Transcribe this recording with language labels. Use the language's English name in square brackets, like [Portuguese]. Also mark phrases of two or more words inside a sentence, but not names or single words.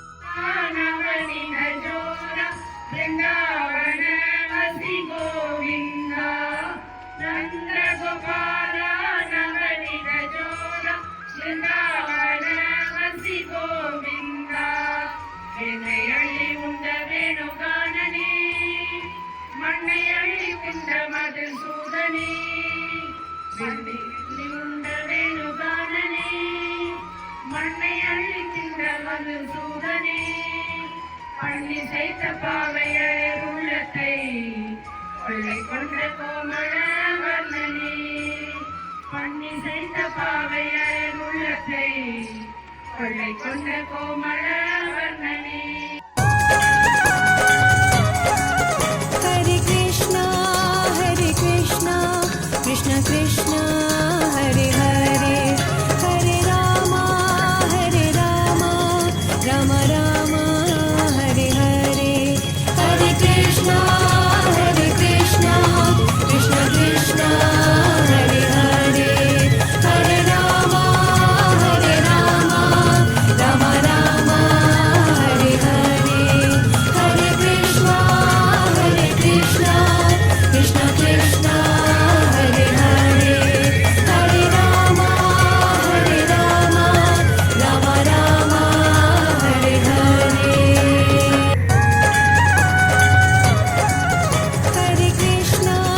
[Kannada] ನವನಿನ ಜೋರ ಬೃಂದಾವನ ವಸಿ ಗೋವಿಂದ ನಂದ ಗೋಪಾಲ ನವನಿನ ಜೋರ ಬೃಂದಾವನ ವಸಿ ಗೋವಿಂದ ಎಣ್ಣೆಯಳ್ಳಿ ಉಂಡ ವೇಣುಗಾನನೇ ಮಣ್ಣೆಯಳ್ಳಿ ಉಂಡ ಮಧುಸೂದನೇ ಮಣ್ಣೆಯಳ್ಳಿ ಉಂಡ ವೇಣುಗಾನನೇ [Tamil] மண்ணையள்ளி தின்ற மதுசூதனே பண்ணி செய்த பாவையர் உள்ளத்தை கொள்ளை கொண்ட கோமள வர்ணனே பண்ணி செய்த பாவையர் உள்ளத்தை கொள்ளை கொண்ட கோமள வர்ணனே [Sanskrit] ஹரே கிருஷ்ணா கிருஷ்ண கிருஷ்ணா ஹரே ஹரே ஹரே ராமா Rama Rama Hare Hare Hare Krishna Krishna Krishna Hare Hare Hare Rama Rama Rama Hare Hare Hare Krishna Krishna Krishna Hare Hare Hare Rama Rama Rama Hare Krishna